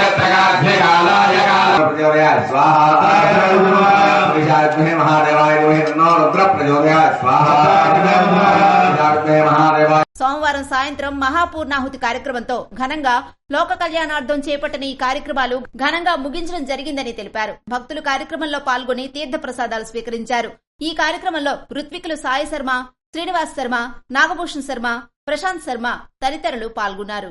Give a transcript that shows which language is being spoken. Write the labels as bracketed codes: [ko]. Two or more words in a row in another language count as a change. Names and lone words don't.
[sa] त्रगाभ्यकालाय प्रचोदयात् स्वाहा विशाखमहे महादेवाय नमो रुद्र प्रचोदयात् स्वाहा विशाखमहे महादेवाय. [te] సోమవారం సాయంత్రం మహాపూర్ణాహుతి కార్యక్రమంతో ఘనంగా లోక కళ్యాణార్థం చేపట్టిన ఈ కార్యక్రమాలు ఘనంగా ముగించడం జరిగిందని తెలిపారు. భక్తులు కార్యక్రమంలో పాల్గొని తీర్థ ప్రసాదాలు స్వీకరించారు. ఈ కార్యక్రమంలో ఋత్వికులు సాయి శర్మ, శ్రీనివాస్ శర్మ, నాగభూషణ్ శర్మ, ప్రశాంత్ శర్మ తదితరులు పాల్గొన్నారు.